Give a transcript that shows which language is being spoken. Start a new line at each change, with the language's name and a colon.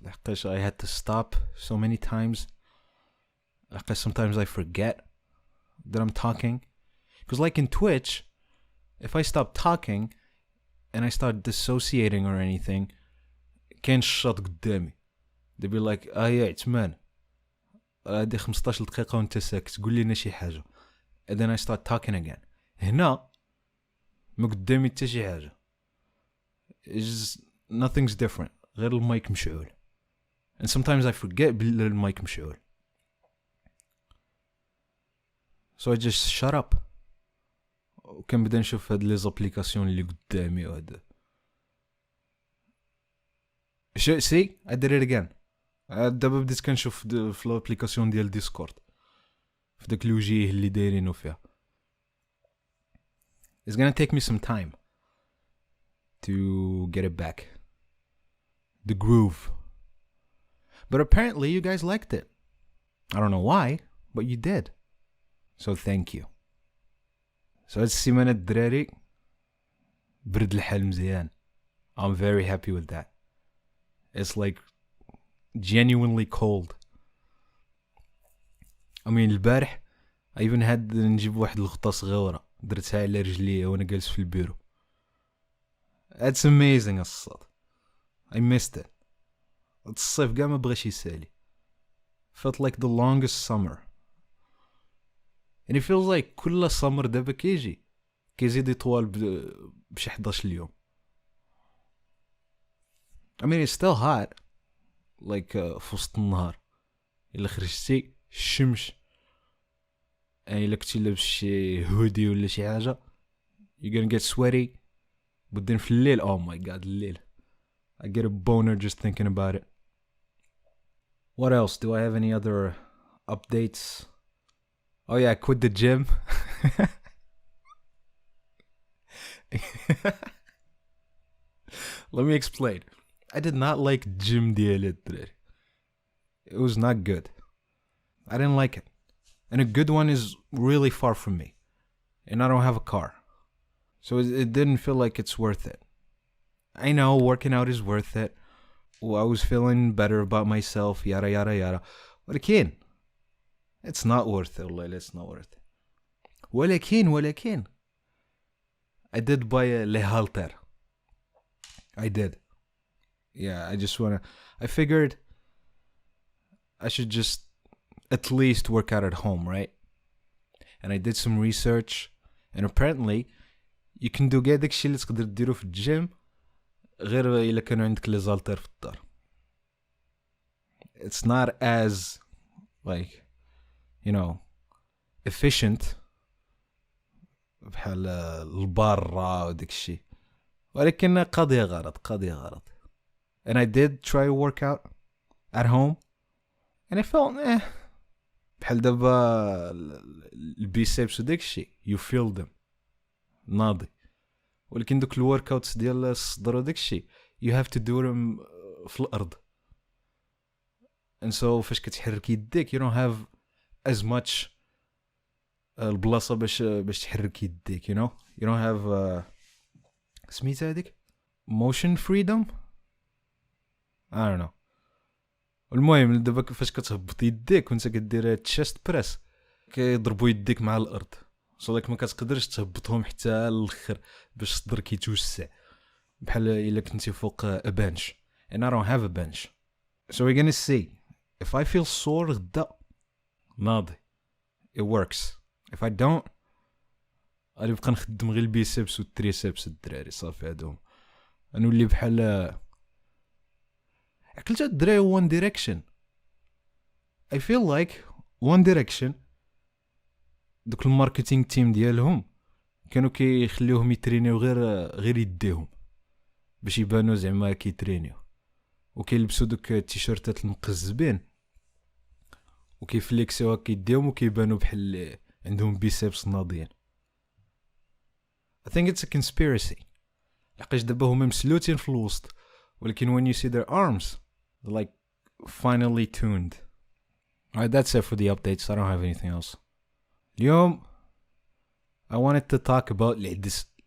English: حقاش I had to stop so many times. حقاش sometimes I forget that I'm talking. Because like in Twitch, if I stop talking and I start dissociating or anything,
Arabic: كاين شاط قدامي.
English: They'd be like, yeah, it's man.
Arabic: هادي 15 دقيقة وانت ساكت قول لنا شي حاجة.
English: And then I start talking again.
Arabic: هنا ما قدامي حتى شي حاجة. Nothing's different. غير المايك مشعول.
English: And sometimes I forget
Arabic: بلي المايك مشعول.
English: So I just shut up.
Arabic: وكنبدا نشوف هاد لي زابليكاسيون اللي قدامي وهذا.
English: See, I did it again.
Arabic: دابا بديت كنشوف في الابليكاسيون ديال ديسكورد في داك الوجيه اللي دايرينو فيها.
English: It's gonna take me some time to get it back. The groove. But apparently you guys liked it. I don't know why, but you did. So thank you.
Arabic: So هاد السيمانة الدراري برد الحال مزيان.
English: I'm very happy with that. It's like genuinely cold. I mean
Arabic: البارح
English: I even had
Arabic: نجيب واحد الغطا صغيرة درتها على رجلي وانا جالس في البيرو.
English: That's amazing الصاد. I missed it.
Arabic: الصيف قاع ما بغاش يسالي.
English: Felt like the longest summer. And it feels like
Arabic: كل summer دابا كيزيد يطول بشي 11 اليوم.
English: I mean it's still hot.
Arabic: Like في وسط النهار إلا خرجتي الشمس يعني إلا كنتي لابس شي هودي ولا شي حاجة
English: you're gonna get sweaty. But then
Arabic: في الليل
English: oh my god الليل I get a boner just thinking about it. What else? Do I have any other updates? Oh yeah, I quit the gym. Let me explain. I did not like gym
Arabic: ديالي الدراري.
English: It was not good. I didn't like it. And a good one is really far from me. And I don't have a car. So it didn't feel like it's worth it. I know working out is worth it. I was feeling better about myself, yada yada yada. ولكن it's not worth it. والله it's not worth it. ولكن I did buy a halter. I did. Yeah, I figured I should just at least work out at home, right? And I did some research, and apparently you can do
Arabic: كاع داكشي اللي تقدر ديرو في الجيم غير إلا كانوا عندك لي زالتر في الدار.
English: It's not as like efficient
Arabic: بحال البارة وداكشي ولكن قضية غرض.
English: And I did try to work out at home and I felt
Arabic: بحال دابا البيسبس وداكشي
English: you feel them ناضي.
Arabic: ولكن دوك الورك اوتس ديال الصدر وداكشي
English: you have to do them
Arabic: في الأرض.
English: And so
Arabic: فاش كتحرك يديك
English: you don't have as much
Arabic: البلاصة باش تحرك يديك
English: you don't have
Arabic: سميتها هذيك
English: motion freedom I don't know.
Arabic: المهم دابا فاش كتهبط يديك وانت كدير تشيست بريس كيضربوا يديك مع الارض صدق ما كتقدرش تهبطهم حتى الاخر باش صدرك يتوسع بحال الا كنتي فوق
English: a bench. And I don't have a bench. So we're gonna see if I feel sore
Arabic: غدا ناضي
English: it works. If I don't
Arabic: غادي نبقى نخدم غير البيسبس والتريسبس الدراري صافي هادوم نولي بحال عقلت الدراري One Direction.
English: I feel like
Arabic: One Direction دوك الماركتينغ تيم ديالهم كانوا كيخليوهم يترينيو غير يديهم باش يبانوا زعما كيترينيو وكيلبسوا دوك التيشيرتات المقزبين وكيفليكسيو هكا يديهم وكيبانوا بحال عندهم بيسبس ناضيين.
English: I think it's a conspiracy.
Arabic: لحقاش دابا هما مسلوتين في الوسط ولكن
English: when you see their arms they're like finely tuned. Alright, that's it for the updates. I don't have anything else. اليوم I wanted to talk about العدس.